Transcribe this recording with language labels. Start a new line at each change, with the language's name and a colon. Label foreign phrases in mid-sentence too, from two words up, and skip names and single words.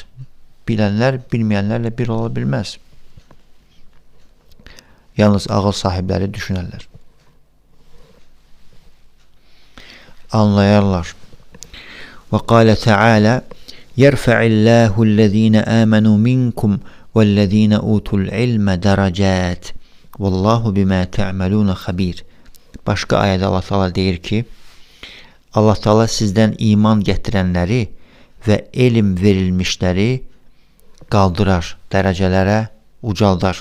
Azerbaijani: Bilənlər bilməyənlərlə bir ola bilməz. Yalnız ağıl sahibləri düşünərlər. Anlayarlar.
Arabic: وقال تعالى يرفع الله الذين آمنوا منكم والذين أوتوا العلم درجات. والله بما تعملون خبير."
Azerbaijani: Başqa ayədə Allah Teala deyir ki, Allah Teala sizdən iman gətirənləri və elm verilmişləri qaldırar, dərəcələrə ucaldar.